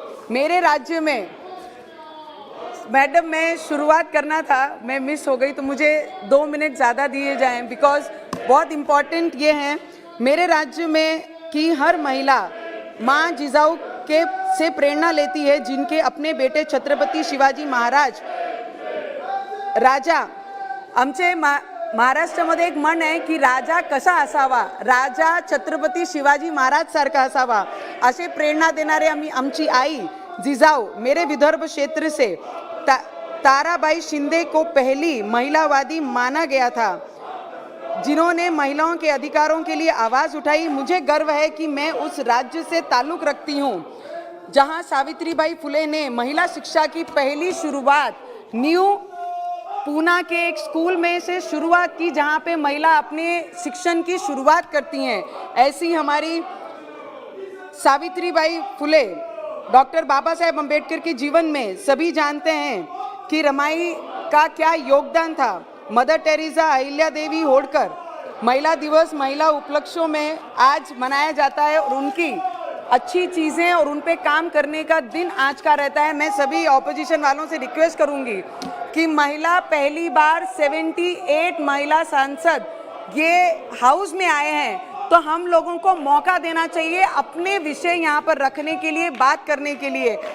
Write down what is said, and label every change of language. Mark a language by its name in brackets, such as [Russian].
[Hindi] मेरे राज्य में मैडम, मैं शुरुआत करना था, मैं मिस हो गई, तो मुझे 2 मिनट ज़्यादा दिए जाएं, बिकॉज बहुत इम्पॉर्टेंट ये हैं. मेरे राज्य में की हर महिला माँ जिजाऊ के से प्रेरणा लेती है, जिनके अपने बेटे छत्रपति शिवाजी महाराज राजा. [Marathi] आमचे महाराष्ट्रामध्ये एक म्हण आहे की राजा कसा असावा, राजा छत्रपती शिवाजी महाराज सारखा असावा, असे प्रेरणा देणारे आमची आई जिजाऊ. [Hindi] मेरे विदर्भ क्षेत्र से ताराबाई शिंदे को पहली महिलावादी माना गया था, जिन्होंने महिलाओं के अधिकारों के लिए आवाज़ उठाई. मुझे गर्व है कि मैं उस राज्य से ताल्लुक़ रखती हूँ जहाँ सावित्रीबाई फुले ने महिला शिक्षा की पहली शुरुआत न्यू पूना के एक स्कूल में से शुरुआत की, जहाँ पे महिला अपने शिक्षण की शुरुआत करती हैं. ऐसी हमारी सावित्रीबाई फुले, डॉक्टर बाबा साहेब अम्बेडकर के जीवन में सभी जानते हैं कि रमाई का क्या योगदान था. मदर टेरेसा, अहिल्या देवी होळकर. महिला दिवस महिला उपलक्ष्यों में आज मनाया जाता है और उनकी अच्छी चीज़ें और उन पे काम करने का दिन आज का रहता है. मैं सभी ऑपोजिशन वालों से रिक्वेस्ट करूंगी कि महिला पहली बार 78 महिला सांसद ये हाउस में आए हैं, तो हम लोगों को मौका देना चाहिए अपने विषय यहाँ पर रखने के लिए, बात करने के लिए.